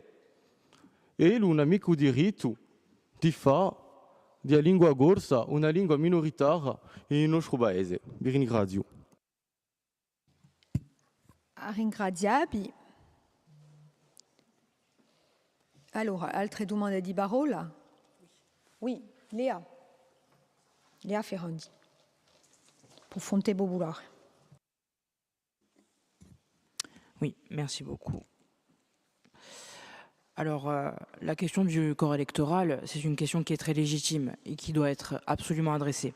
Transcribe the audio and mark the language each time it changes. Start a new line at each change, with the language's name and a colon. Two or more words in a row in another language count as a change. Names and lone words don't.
Italian: E lui non ha mica il diritto di fare della lingua gorsa una lingua minoritaria nel nostro paese. Vi ringrazio.
Corsican: Ringraziabi.
Italian: Allora, altre domande di parola?
French: Oui, Léa. Léa Ferrandi. Pour Fonte Boboulard. Oui, merci beaucoup. Alors, la question du corps électoral, c'est une question qui est très légitime et qui doit être absolument adressée.